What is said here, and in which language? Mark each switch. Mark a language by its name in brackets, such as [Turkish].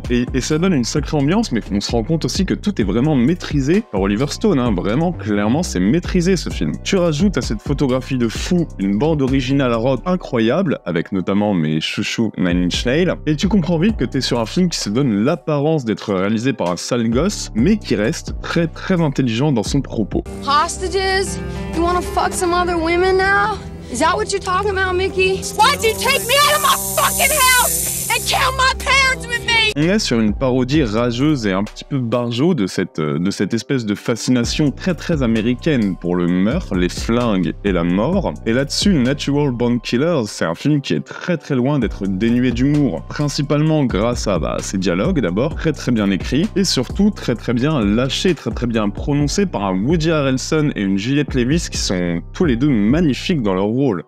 [French] Et ça donne une sacrée ambiance, mais on se rend compte aussi que tout est vraiment maîtrisé par Oliver Stone, vraiment, clairement, c'est maîtrisé ce film. Tu rajoutes à cette photographie de fou une bande originale rock incroyable, avec notamment mes chouchous Nine Inch Nails, et tu comprends vite que t'es sur un film qui se donne l'apparence d'être réalisé par un sale gosse, mais qui reste très intelligent dans son propos. [English] Hostages? You wanna fuck some other women now? Is that what you're talking about, Mickey? Why'd you take me out of my fucking house and kill my parents with me? [French] On est sur une parodie rageuse et un petit peu barjot de cette espèce de fascination très américaine pour le meurtre, les flingues et la mort. Et là-dessus, Natural Born Killers, c'est un film qui est très loin d'être dénué d'humour, principalement grâce à ses dialogues d'abord, très bien écrits, et surtout très bien lâchés, très bien prononcés par un Woody Harrelson et une Juliette Lewis qui sont tous les deux magnifiques dans leur rôle.